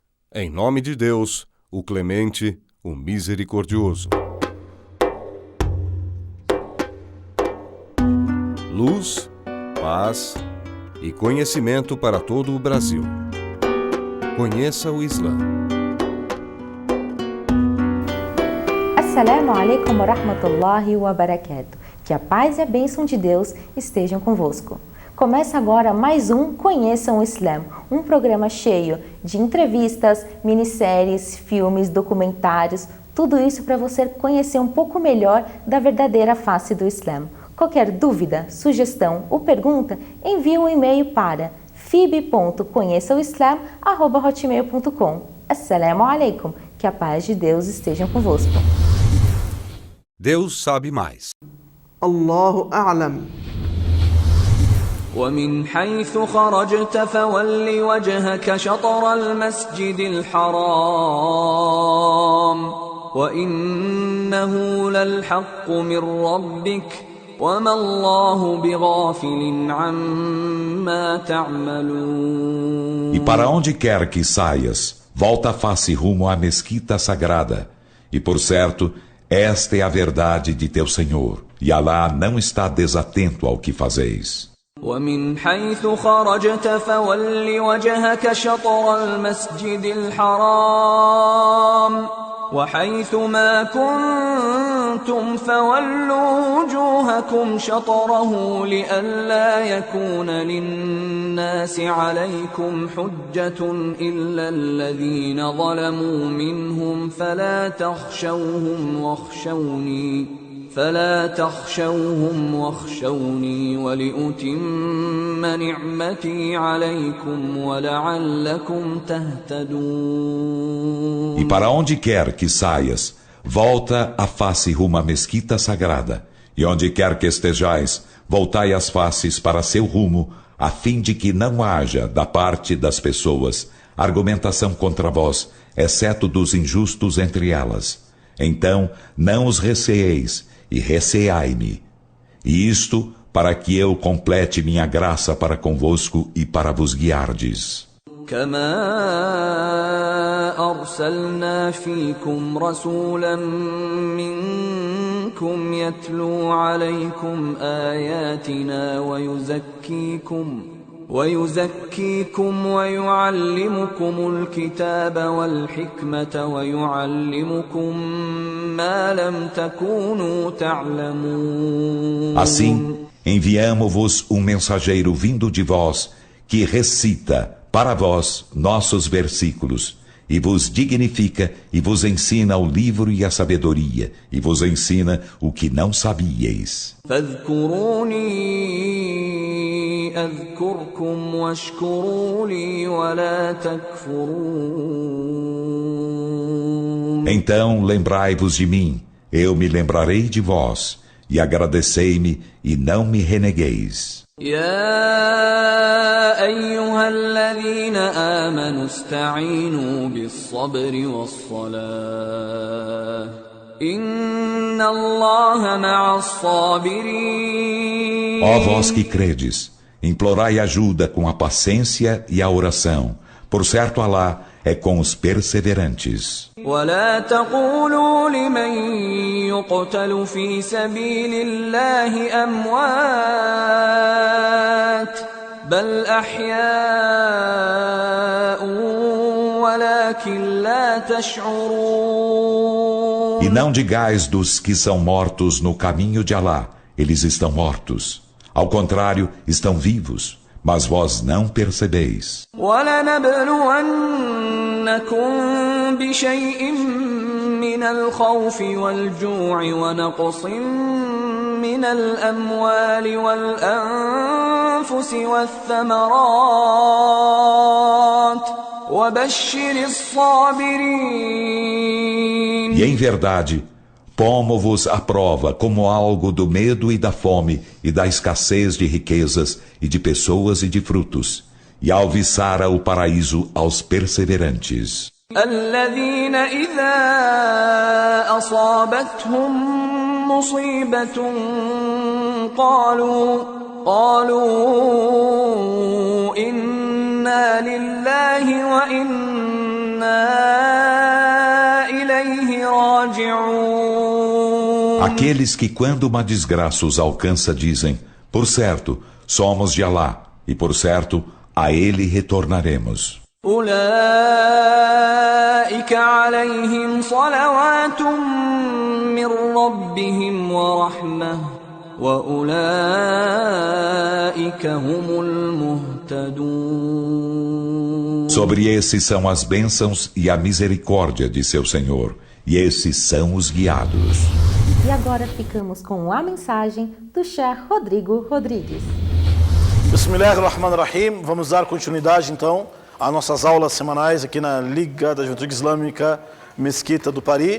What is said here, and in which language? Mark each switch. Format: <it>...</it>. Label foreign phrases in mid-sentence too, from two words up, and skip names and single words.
<pt>Em nome de Deus, o Clemente, o Misericordioso. Luz, paz e conhecimento para todo o Brasil. Conheça o Islã.</pt> <ar>السلام عليكم ورحمة الله وبركاته.</ar> <pt>Que a paz e a bênção de Deus estejam convosco. Começa agora mais um Conheçam o Islã, um programa cheio de entrevistas, minisséries, filmes, documentários, tudo isso para você conhecer um pouco melhor da verdadeira face do Islã. Qualquer dúvida, sugestão ou pergunta, envie um e-mail para fib.conheçaoislam@hotmail.com.</pt> <ar>السلام عليكم,</ar> <pt>que a paz de Deus esteja convosco. Deus sabe mais.</pt> <ar>الله أعلم. ومن حيث خرجت فول وجهك شطر المسجد الحرام وإنه للحق من ربك وما الله بغافل عما تعملون.</ar> <pt>E para onde quer que saias, volta a face rumo à mesquita sagrada. E por certo, esta é a verdade de teu Senhor, e Alá não está desatento ao que fazeis.</pt> <ar>ومن حيث خرجت فول وجهك شطر المسجد الحرام وحيث ما كنتم فولوا وجوهكم شطره لئلا يكون للناس عليكم حجة إلا الذين ظلموا منهم فلا تخشوهم واخشوني ولأتم نعمتي عليكم ولعلكم تهتدون.</ar> <pt>E para onde quer que saias, volta a face rumo à mesquita sagrada. E onde quer que estejais, voltai as faces para seu rumo, a fim de que não haja, da parte das pessoas, argumentação contra vós, exceto dos injustos entre elas. Então, não os receeis, e receai-me. E isto para que eu complete minha graça para convosco e para vos guiardes.</pt> <ar>كما أرسلنا فيكم رسولا منكم يتلو عليكم آياتنا ويزكيكم ويعلمكم الكتاب والحكمة ويعلمكم ما لم تكونوا تعلمون.</ar> <pt>Assim, enviamo-vos um mensageiro vindo de vós, que recita para vós nossos versículos, e vos dignifica e vos ensina o livro e a sabedoria, e vos ensina o que não sabíeis.</pt> <ar>أذكركم واشكروا لي ولا تكفرون.</ar> <pt>Então lembrai-vos de mim, eu me lembrarei de vós, e agradecei-me e não me renegueis.</pt> <ar>يا أيها الذين آمنوا استعينوا بالصبر والصلاة إن الله مع الصابرين.</ar> <pt>Ó vós que credes, implorai ajuda com a paciência e a oração. Por certo, Alá é com os perseverantes.</pt> <ar>ولا تقولوا لمن يقتل في سبيل الله أموات بل أحياء ولكن لا تشعرون.</ar> <pt>E não digais dos que são mortos no caminho de Alá, eles estão mortos. Ao contrário, estão vivos, mas vós não percebeis.</pt> <ar>وَلَنَبْلُوَنَّكُمْ بِشَيْءٍ مِّنَ الْخَوْفِ وَالْجُوعِ وَنَقْصٍ مِّنَ الْأَمْوَالِ وَالْأَنفُسِ وَالثَّمَرَاتِ وَبَشِّرِ الصَّابِرِينَ.</ar> <pt>E em verdade, pomo-vos à prova como algo do medo e da fome e da escassez de riquezas e de pessoas e de frutos, e alviçara o paraíso aos perseverantes.</pt> <ar>الذين إذا أصابتهم مصيبة قالوا إنا لله وإنا راجعون.</ar> <pt>Aqueles que quando uma desgraça os alcança dizem: por certo, somos de Alá, e por certo, a ele retornaremos.</pt> <ar>أولئك عليهم صلوات من ربهم ورحمة وأولئك هم المهتدون.</ar> <pt>Sobre esses são as bênçãos e a misericórdia de seu Senhor, e esses são os guiados. E agora ficamos com a mensagem do Sheikh Rodrigo Rodrigues. Bismillahirrahmanirrahim. Vamos dar continuidade então às nossas aulas semanais aqui na Liga da Juventude Islâmica Mesquita do Pari.</pt>